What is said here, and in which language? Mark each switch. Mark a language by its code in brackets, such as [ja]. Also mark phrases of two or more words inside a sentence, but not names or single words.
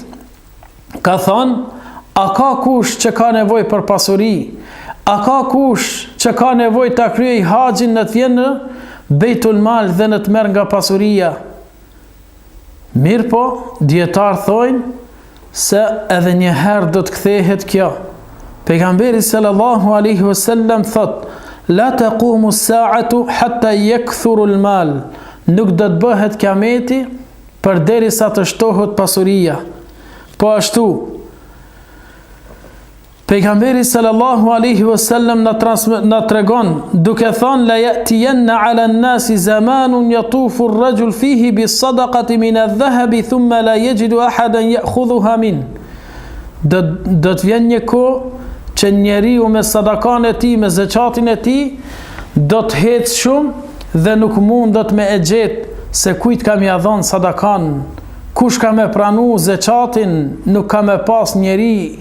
[sq] Ka thonë, a ka kush që ka nevoj për pasuri? A ka kush që ka nevoj të kryej haxhin në të vjen në Bejtul Mal dhe në të merr nga pasuria? Mirë po, dietar thojnë se edhe një herë do të kthehet kjo. [ar] Pejgamberi صلى الله عليه وسلم thot: لا تقوم الساعة حتى يكثر المال. [sq] Nuk do të bëhet kiameti përderisa të shtohet pasuria. Po ashtu, pejgamberi [ar] صلى الله عليه وسلم [sq] na tregon duke thënë: [ar] لا يأتين على الناس زمان يطوف الرجل فيه بالصدقة من الذهب ثم لا يجد أحدا يأخذها من. [sq] Do të vjen një kohë që njeriu me sadakan e tij, me zakatin e tij, do të hecë shumë dhe nuk mundot me e gjetë se kujt ka mja dhënë sadakan, kush ka me pranu zakatin, nuk ka me pas njeri.